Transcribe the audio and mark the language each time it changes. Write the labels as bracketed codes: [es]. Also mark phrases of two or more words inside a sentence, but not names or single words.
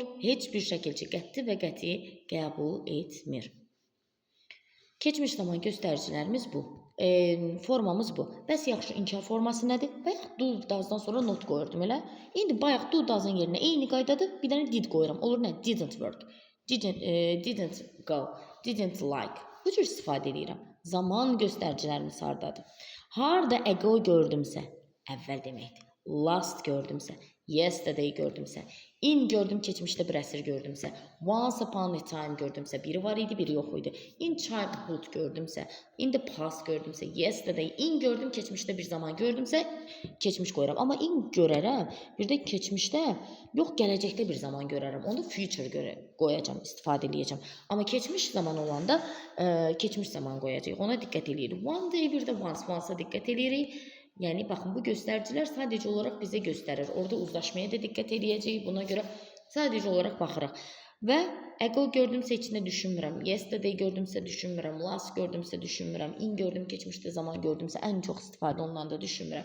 [az] Heç bir şəkilçi qəti və qəti qəbul etmir. Keçmiş zaman göstəricilərimiz bu. Formamız bu. Bəs yaxşı, inkar forması nədir? Bayaq do, does'dan sonra not qoyurdum elə. İndi bayaq do, does'ın yerinə eyni qaydadır. Bir dənə did qoyuram. Olur nə? [en] Didn't work. Didn't go. Didn't like. [az] Bu cür istifadə edirəm. Zaman göstəricilərimiz hardadır? Harda ago gördümsə, əvvəl deməkdir. Last gördümsə, yesterday gördümsə, in gördüm, keçmişdə bir əsr gördümsə, [en] once upon a time [az] gördümsə, biri var idi, biri yox idi. [en] In childhood [az] gördümsə, [en] in the past [az] gördümsə, yesterday, in gördüm, keçmişdə bir zaman gördümsə, keçmiş qoyuram. Amma in görərəm, bir də keçmişdə, yox, gələcəkdə bir zaman görərəm. Onda future qoyacam, istifadə edəcəm. Amma keçmiş zaman olanda, keçmiş zaman qoyacaq. Ona diqqət edirik. [en] One day, [az] bir də once-a diqqət edirik. Yəni, baxın, bu göstəricilər sadəcə olaraq bizə göstərir. Orada uzlaşmaya da diqqət edəcəyik. Buna görə sadəcə olaraq baxırıq. Və ago gördümsə içində düşünmürəm. Yesterday gördümsə düşünmürəm. Last gördümsə düşünmürəm. In gördüm, keçmişdə zaman gördümsə ən çox istifadə olunan da düşünmürəm.